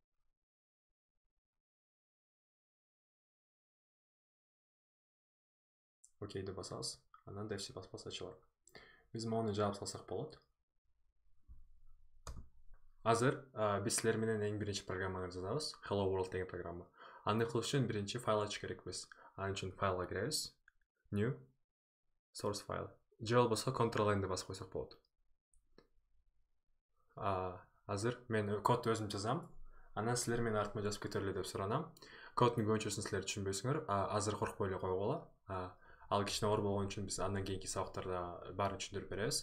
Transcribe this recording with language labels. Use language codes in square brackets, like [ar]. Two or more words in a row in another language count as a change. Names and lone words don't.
[ky] Окейди басабыз. Анан dev.c++ ачылат. Биз мону жаап салсак болот. Азыр биз силер менен эң биринчи программаны жазабыз. Hello World деген программа. Аны кылыш үчүн биринчи файл ачыш керекпиз. Анын үчүн файлга киребиз. [en] New source file. [ky] Же болбосо Ctrl-N басып койсок болот. Азыр мен кодду өзүм жазам. Анан силер менин артыма жазып кетерле деп суранам. Коддун көбүнчөсүн силер түшүнбөйсүңөр. Азыр коркпой эле койгула. Ал кичине оор болгон үчүн биз андан кийинки сабактарда баарын түшүндүрүп беребиз.